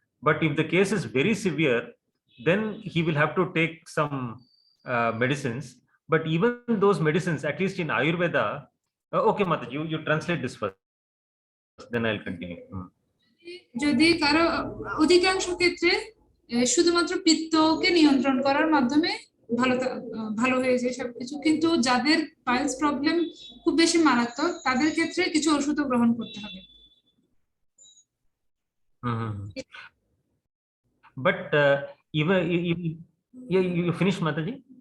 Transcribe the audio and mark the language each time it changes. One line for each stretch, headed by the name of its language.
English: But if the case is very severe, then he will have to take some medicines. But even those medicines, at least in Ayurveda, okay, Mataji, you translate this first, then I'll continue.
Bangla: যদি কারো অধিকাংশ ক্ষেত্রে শুধুমাত্র পিত্তকে নিয়ন্ত্রণ করার মাধ্যমে ভালো হয়ে যায় সবকিছু, কিন্তু যাদের পাইলস প্রবলেম খুব বেশি মারাত্মক, তাদের ক্ষেত্রে কিছু ওষুধ গ্রহণ করতে হবে।
English: But even you finished, Mataji?